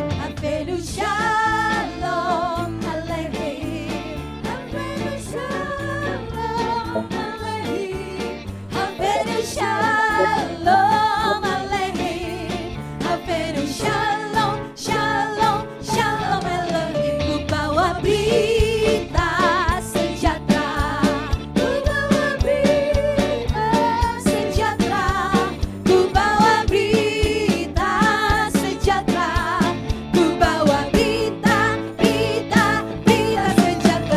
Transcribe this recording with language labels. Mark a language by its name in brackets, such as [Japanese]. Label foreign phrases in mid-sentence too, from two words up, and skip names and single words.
[Hebrew] הבאנו שלום עליכם. הבאנו שלום עליכם. הבאנו שלום עליכם. הבאנו שלום, שלום, שלום אלוהים. [Indonesian] Ku bawa berita sejahtera. Ku bawa berita sejahtera. Ku bawa berita sejahtera. Ku bawa berita, berita, berita sejahtera.